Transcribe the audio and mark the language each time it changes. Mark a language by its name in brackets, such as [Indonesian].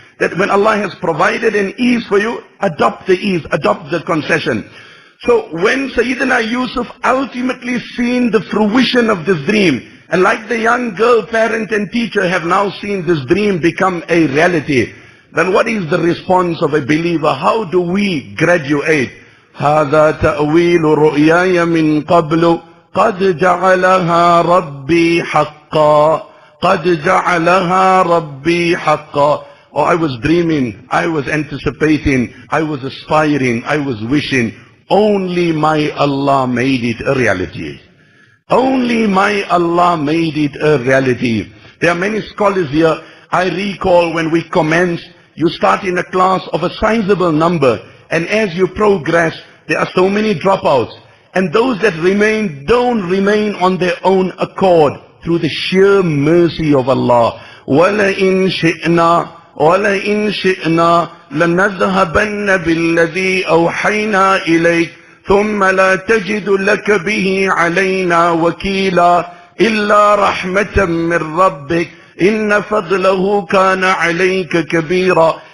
[English] That when Allah has provided an ease for you, adopt the ease, adopt the concession. So when Sayyidina Yusuf ultimately seen the fruition of this dream, and like the young girl, parent and teacher have now seen this dream become a reality, then what is the response of a believer? How do we graduate? [Arabic] هذا تأويل رؤياي من قبل قد جعلها ربي حقا قد جعلها ربي حقا. [English] Oh, I was dreaming, I was anticipating, I was aspiring, I was wishing. Only my Allah made it a reality. Only my Allah made it a reality. There are many scholars here. I recall when we commenced, you start in a class of a sizable number, and as you progress, there are so many dropouts. And those that remain don't remain on their own accord, through the sheer mercy of Allah. [Arabic] وَلَئِن شِئْنَا وَلَئِن شِئْنَا لَنَذْهَبَنَّ بِالَّذِي أَوْحَيْنَا إِلَيْكَ ثم لا تجد لك به علينا وكيلا إلا رحمة من ربك إن فضله كان عليك كبيرا.